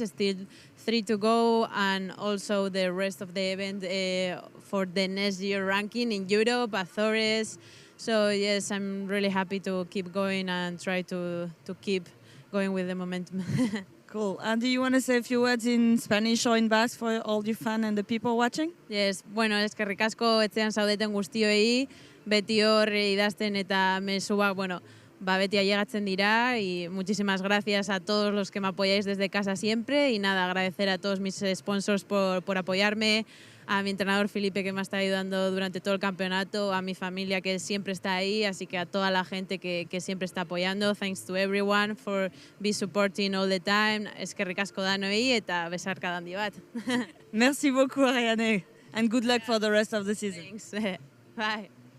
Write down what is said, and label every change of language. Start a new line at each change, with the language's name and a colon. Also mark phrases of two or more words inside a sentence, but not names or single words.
English: Still 3 to go, and also the rest of the event for the next year ranking in Europe, Azores. So yes, I'm really happy to keep going and try to keep going with the momentum. Cool. And do you want to say a few words in Spanish or in Basque for all your fans and the people watching? Yes,
Basque: bueno, eskerrik asko etxean zaudeten guztioi, beti hor idazten eta mezuak, bueno, beti ailegatzen dira,
Spanish: y muchísimas gracias a todos los que me apoyáis desde casa siempre, y nada, agradecer a todos mis sponsors por apoyarme, a mi entrenador Felipe que me ha estado ayudando durante todo el campeonato, a mi familia que siempre está ahí, así que a toda la gente que siempre está apoyando.
English: Thanks to everyone for be supporting all the time.
Basque: Eskerrik asko danoi eta besarka handi bat.
French: Merci beaucoup, Ariane,
English: and good luck for the rest of the season. Thanks. Bye.